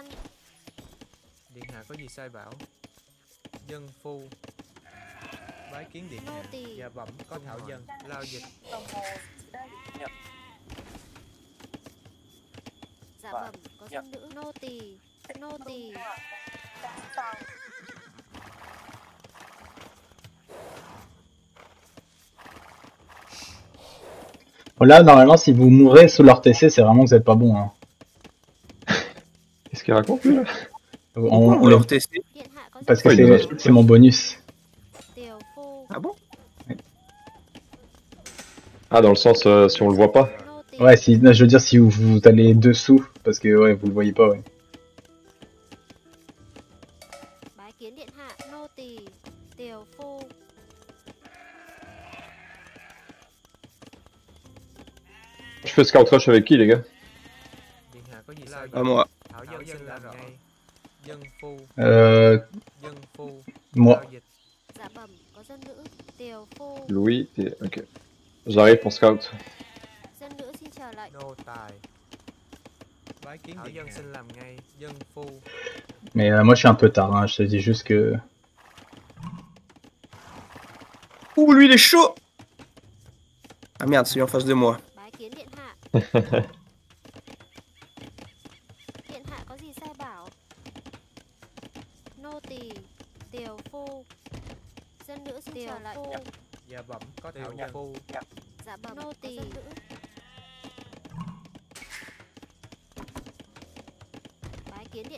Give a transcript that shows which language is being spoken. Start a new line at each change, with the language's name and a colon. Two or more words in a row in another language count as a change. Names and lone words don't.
Vietnamese: Điện hạ có gì sai bảo? Dân phu. Bái kiến điện hạ. Dạ bẩm có thảo dân. Lao dịch. Dạ bẩm có dân nữ. Nô tỳ. Nô tỳ.
French: Bon, là, normalement, si vous mourrez sous leur TC, c'est vraiment que vous êtes pas bon, hein. Qu'est-ce qu'il raconte, lui, là? On leur TC. Parce que c'est mon bonus. Ah bon? Ah, dans le sens, si on le voit pas? Ouais, si, je veux dire, si vous allez dessous, parce que, ouais, vous le voyez pas, ouais.
Vietnamese: Bái kiến điện hạ, nô tỳ, tiều phu.
French: Je fais
English: scout rush
French: avec qui, les gars?
Vietnamese: Điện hạ có gì sao?
French: À moi.
Vietnamese: Thảo dân xin làm ngay. Dân phu. Dân phu.
French: Moi.
Vietnamese: Giao dịch. Dạ bẩm, có dân nữ, tiều phu.
French: Louis, ok. J'arrive pour scout.
Vietnamese: Dân nữ xin chờ lệnh. Nô tài. Bái kiến Thảo dân xin làm ngay. Dân phu.
French: Mais moi je suis un peu tard, hein. Je te dis juste que... Ouh, lui il est chaud. Ah merde, c'est lui en face de moi.
Vietnamese: Bái kiến điện hạ. Điện hạ có gì sai bảo? Nô tỳ, tiều phu. Dân nữ xin chờ lệnh. Dạ bẩm có Thảo dân phu. Dạ bẩm, nô tỳ. Dân nữ. Bái kiến điện